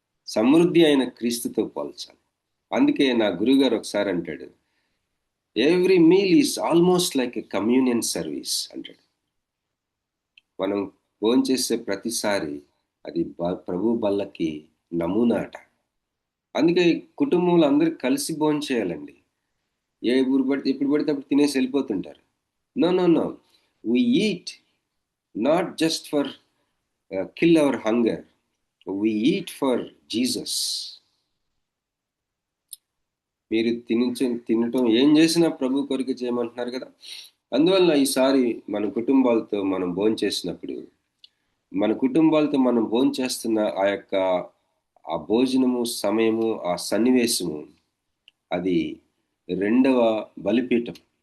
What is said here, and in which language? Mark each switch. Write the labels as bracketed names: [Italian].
[Telugu] సమృద్ధి అయిన క్రీస్తుతో పోల్చాలి. అందుకే నా గురుగారు ఒకసారి అంటాడు, [English] every meal is almost like a communion service [Telugu] అంటాడు. మనం భోంచేసే ప్రతిసారి అది ప్రభు బల్లకి నమూనా అట. అందుకే కుటుంబంలో అందరూ కలిసి భోంచేయాలండి. ఎప్పుడు పడితే అప్పుడు తినేసి వెళ్ళిపోతుంటారు. [English] No no no, we eat not just for kill our hunger, we eat for Jesus. [Telugu] మీరు తినటం ఏం చేసినా ప్రభు కొరకు చేయమంటున్నారు కదా. అందువల్ల ఈసారి మన కుటుంబాలతో మనం భోంచేసినప్పుడు, మన కుటుంబాలతో మనం భోంచేస్తున్న ఆ భోజనము సమయము, ఆ సన్నివేశము, అది రెండవ బలిపీఠం.